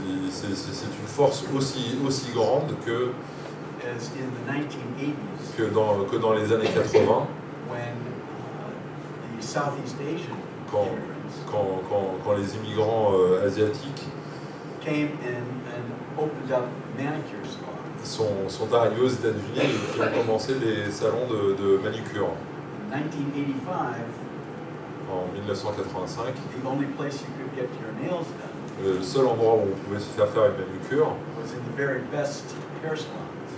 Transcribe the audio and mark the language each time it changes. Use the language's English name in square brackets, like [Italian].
[French] C'est une force aussi grande [English] as in the 1980s [French] que dans les années 80, [English] when the Southeast Asian [French] quand, [English] immigrants [French] quand les immigrants asiatiques [English] came and opened up manicure salons. [French] sont arrivés aux États-Unis et qui ont commencé les salons de manucure. [English] In 1985, [French] En 1985, [English] the only place you could get your nails done [French] le seul endroit où on pouvait se faire une manucure, [English] was in the very best hair salons.